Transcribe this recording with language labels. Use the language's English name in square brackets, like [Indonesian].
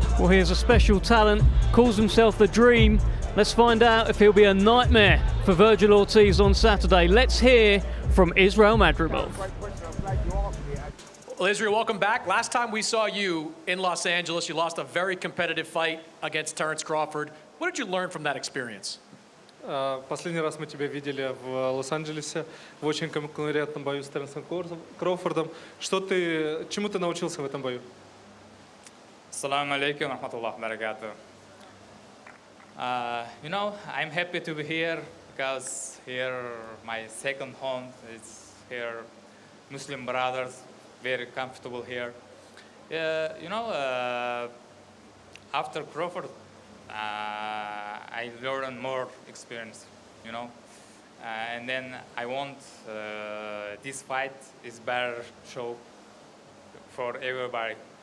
[English] Well, here's a special talent, calls himself the Dream. Let's find out if he'll be a nightmare for Vergil Ortiz on Saturday. Let's hear from Israil Madrimov. Well, Israil, welcome back. Last time we saw you in Los Angeles, you lost a very competitive fight against Terence Crawford. What did you learn from that experience? [Russian] Последний раз мы тебя видели в Лос-Анджелесе в очень конкурентном бою с Теренсом Кроуфордом. Чему ты научился в этом бою? [Arabic] Assalamu alaikum wa rahmatullahi wa barakatuh. [English] I'm happy to be here because here my second home is here. Muslim brothers, very comfortable here. After Crawford, I learned more experience, and then I want this fight is better show for everybody.